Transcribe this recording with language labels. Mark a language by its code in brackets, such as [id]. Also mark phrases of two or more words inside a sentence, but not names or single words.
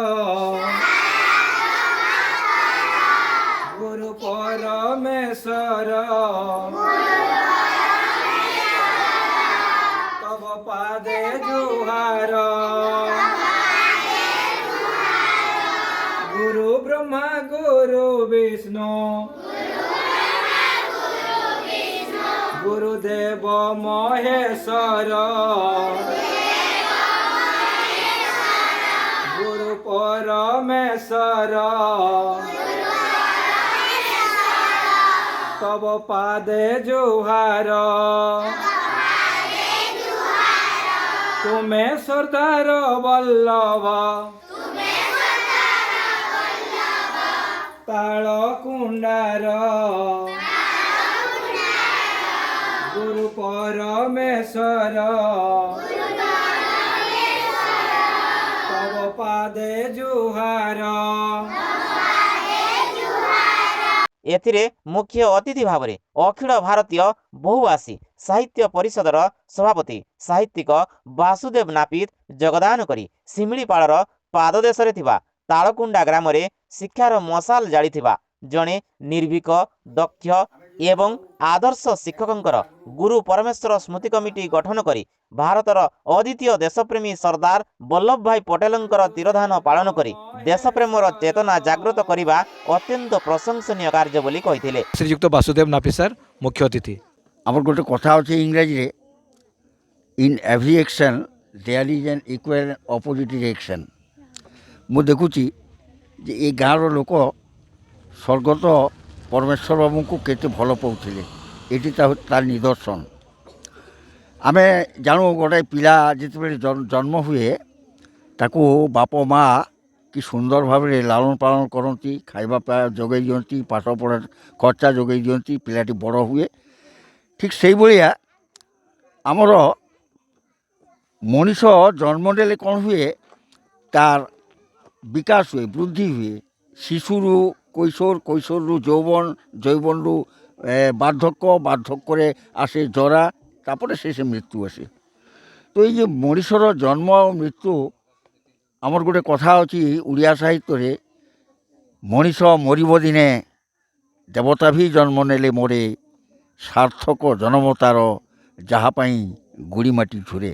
[or] ଗୁରୁ ପରମେଶ୍ୱର ତବ ପାଦେ ଜୁହାର, ଗୁରୁ ବ୍ରହ୍ମା ଗୁରୁ ବିଷ୍ଣୁ ଗୁରୁଦେବ ମହେଶ୍ୱର, ଗୁରୁ ପରମେଶ୍ୱର ତବ ପାଦେ ଜୁହାର, ତୁମେ ସର୍ଦ୍ଦାର ବଲ୍ଲଭ ତାଳକୁଣ୍ଡାର, ଗୁରୁ ପରମେଶ୍ୱର ତବ ପାଦେ ଜୁହାର। ଏଥିରେ ମୁଖ୍ୟ ଅତିଥି ଭାବରେ ଅଖିଳ ଭାରତୀୟ ବହୁଭାଷୀ ସାହିତ୍ୟ ପରିଷଦର ସଭାପତି ସାହିତ୍ୟିକ ବାସୁଦେବ ନାପିତ ଯୋଗଦାନ କରି ଶିମିଳିପାଳର ପାଦଦେଶରେ ଥିବା ତାଳକୁଣ୍ଡା ଗ୍ରାମରେ ଶିକ୍ଷାର ମଶାଲ ଜାଳିଥିବା ଜଣେ ନିର୍ଭୀକ ଦକ୍ଷ ଏବଂ ଆଦର୍ଶ ଶିକ୍ଷକଙ୍କର ଗୁରୁ ପରମେଶ୍ୱର ସ୍ମୃତି କମିଟି ଗଠନ କରି ଭାରତର ଅଦ୍ୱିତୀୟ ଦେଶପ୍ରେମୀ ସର୍ଦ୍ଦାର ବଲ୍ଲଭ ଭାଇ ପଟେଲଙ୍କର ତିରୋଧାନ ପାଳନ କରି ଦେଶପ୍ରେମର ଚେତନା ଜାଗ୍ରତ କରିବା ଅତ୍ୟନ୍ତ ପ୍ରଶଂସନୀୟ କାର୍ଯ୍ୟ ବୋଲି କହିଥିଲେ। ଶ୍ରୀଯୁକ୍ତ ବାସୁଦେବ ନାପି ସାର୍ ମୁଖ୍ୟ ଅତିଥି। ଆମର ଗୋଟେ କଥା ଅଛି ଇଂରାଜିରେ, [en] in every action there is an equal opposite reaction. [or] ମୁଁ ଦେଖୁଛି ଯେ ଏ ଗାଁର ଲୋକ ସ୍ୱର୍ଗତ ପରମେଶ୍ୱର ବାବୁଙ୍କୁ କେତେ ଭଲ ପାଉଥିଲେ, ଏଠି ତାର ନିଦର୍ଶନ। ଆମେ ଜାଣୁ ଗୋଟାଏ ପିଲା ଯେତେବେଳେ ଜନ୍ମ ହୁଏ ତାକୁ ବାପ ମା କି ସୁନ୍ଦର ଭାବରେ ଲାଳନ ପାଳନ କରନ୍ତି, ଖାଇବା ଯୋଗାଇ ଦିଅନ୍ତି, ପାଠ ପଢ଼ା ଖର୍ଚ୍ଚା ଯୋଗାଇ ଦିଅନ୍ତି, ପିଲାଟି ବଡ଼ ହୁଏ। ଠିକ୍ ସେଇଭଳିଆ ଆମର ମଣିଷ ଜନ୍ମ ନେଲେ କ'ଣ ହୁଏ, ତାର ବିକାଶ ହୁଏ, ବୃଦ୍ଧି ହୁଏ। ଶିଶୁରୁ କୈଶୋର, କୈଶୋରରୁ ଯୌବନ, ଯୌବନରୁ ବାର୍ଦ୍ଧକ୍ୟ, ବାର୍ଦ୍ଧକ୍ୟରେ ଆସେ ଜରା, ତାପରେ ଶେଷ ମୃତ୍ୟୁ ଆସେ। ତ ଏଇ ଯେ ମଣିଷର ଜନ୍ମ ଆଉ ମୃତ୍ୟୁ, ଆମର ଗୋଟେ କଥା ଅଛି ଓଡ଼ିଆ ସାହିତ୍ୟରେ, ମଣିଷ ମରିବ ଦିନେ ଦେବତା ବି ଜନ୍ମ ନେଲେ ମରେ, ସାର୍ଥକ ଜନ୍ମ ତାର ଯାହା ପାଇଁ ଗୁଡ଼ି ମାଟି ଝୁରେ।